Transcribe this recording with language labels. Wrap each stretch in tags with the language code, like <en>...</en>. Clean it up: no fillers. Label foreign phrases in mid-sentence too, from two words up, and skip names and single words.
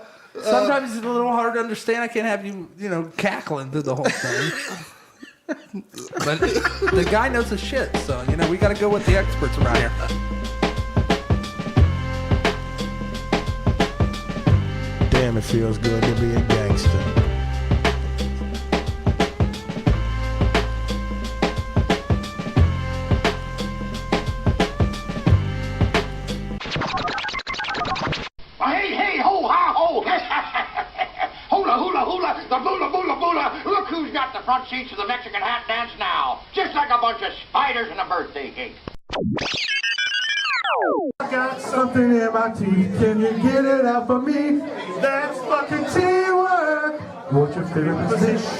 <en>Sometimes it's a little hard to understand. I can't have you, cackling through the whole thing. But the guy knows his shit, so we got to go with the experts around here. Damn, it feels good to be a gangster. Hey, ho, ha, ho. Hula, hula, hula, the boola, boola, boola. Look who's got the front seats of the Mexican hat dance now. Just like a bunch of spiders in a birthday cake. I got something in my teeth. Can you get it out for me? That's fucking teamwork. What's your favorite position?</en>